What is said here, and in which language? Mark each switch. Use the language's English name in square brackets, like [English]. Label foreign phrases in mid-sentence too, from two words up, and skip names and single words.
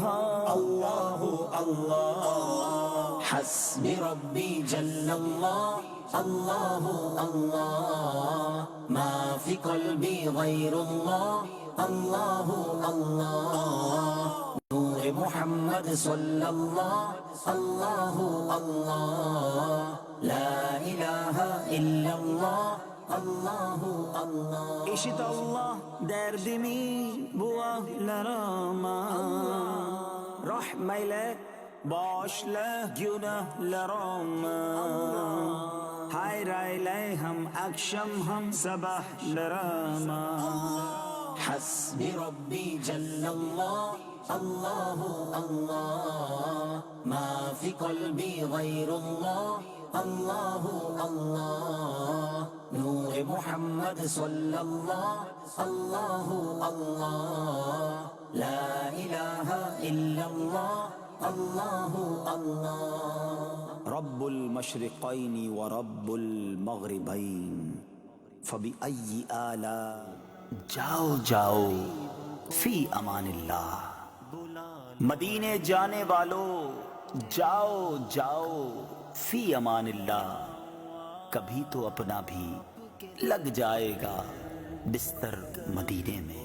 [Arabic] اللہ اللہ، حسبی ربی جل اللہ، اللہ اللہ، ما فی قلبی غیر اللہ، اللہ اللہ، نور محمد صلی اللہ، اللہ اللہ، لا الہ الا اللہ، اللہ اللہ. [Turkish] İşit Allah derdimi bu ahlarıma, rahmeyle bağışla günahlarıma, hayır eyle hem akşam hem sabahlarıma. [Arabic] حسبي ربي جل الله، الله الله، ما في قلبي غير الله، الله الله، نور محمد صلى الله، الله الله، لا إله إلا الله، الله الله. رب المشرقين ورب المغربين فبأي آلاء [Urdu] جاؤ جاؤ فی امان اللہ. مدینے جانے والو جاؤ جاؤ فی امان اللہ. کبھی تو اپنا بھی لگ جائے گا بستر مدینے میں.